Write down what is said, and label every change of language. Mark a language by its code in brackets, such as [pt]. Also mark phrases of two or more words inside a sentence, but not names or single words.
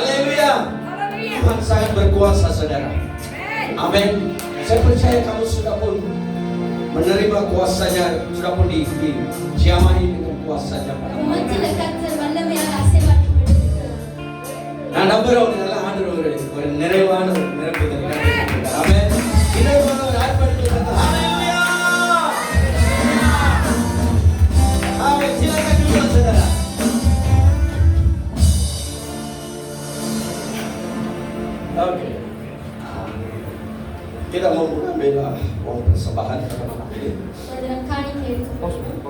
[id] Haleluya. Tuhan sangat berkuasa, saudara. Amin. Saya percaya kamu sudah pun menerima kuasanya, sudah pun dijamai dengan kuasanya pada malam [ta] உமக்கு [id] ini. [ta] கர்த்தர் வல்லமையாக அசைவாட்டப்படுகிறார். நான் நம்புறோம் எல்லாம் ஆண்டவர் ஒரு நிறைவான ஒரு நிரப்புதலை கண்டிருக்கிறார். ஆமென். நிறைவான ஒரு ஆர்ப்பரிப்பு. ஹalleluya. ஆமென். [id] silakan duduk saudara. Oke. Kita mau mengambil uang persembahan kepada Tuhan. [ta] ஒரு காணிக்கை எடுத்துக்கொள்வோம்.